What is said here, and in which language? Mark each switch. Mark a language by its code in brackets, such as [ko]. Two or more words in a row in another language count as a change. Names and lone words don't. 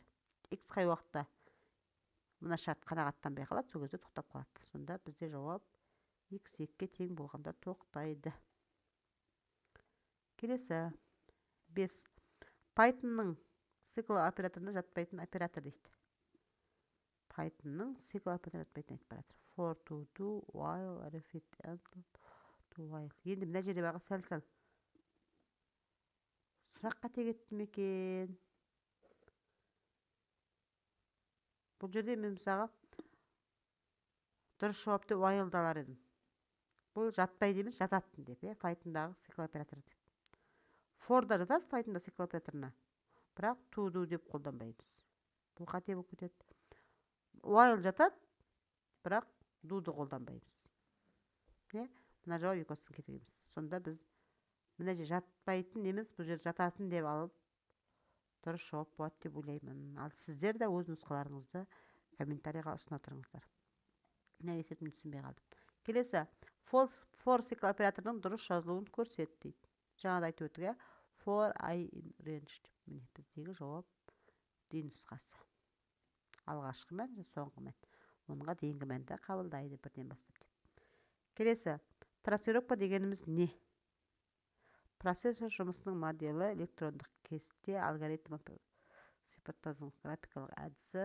[kk] X қай уақытта мына шарт қанағаттанбай қалады, сол кезде тоқтап қалады. Сонда бізде жауап x2-ге тең болғанда тоқтайды. Келесі, 5. Pythonның цикл операторына жатпайтын оператор дейді. Pythonның цикл операторына жатпайтын оператор. [en] For, to, do, while, repeat, until, to, while. [kk] Енді мына жерде бағы сәл-сәл сұраққа тек етті ме екен? Бұл жерде мен мысалға дұрыс жауапты while алар едім. Бұл жатпайды емес, жататын деп, Pythonдағы цикл оператор деп. For да жатады Pythonда цикл операторына, бірақ [en] to do [kk] деп қолданбаймыз. Бұл қате болып кетеді. While жатады, бірақ do'ды қолданбаймыз. Мына жауап екеуісін кетіреміз. Сонда біз мына жер жатпайтын емес, бұл жер жататын деп алып дұрыс жауап болады деп ойлаймын. Ал сіздер де өз нұсқаларыңызды комментарийға ұсына тұрыңыздар. Мына есептімді түсінбей қалдым. Келесі, for цикл операторының дұрыс жазылуын көрсет дейді. Жаңада айтып өттік, [en] for I in range деп. [kk] Міне біздегі жауап D нұсқасы. Алғашқы мән, соңғы мән. Онға дейінгі мәнді қабылдайды бірден бастап деп. Келесі, трасировка дегеніміз не? Процессор жұмысының моделі, электрондық кесте, алгоритм сипаттаудың графикалық әдісі.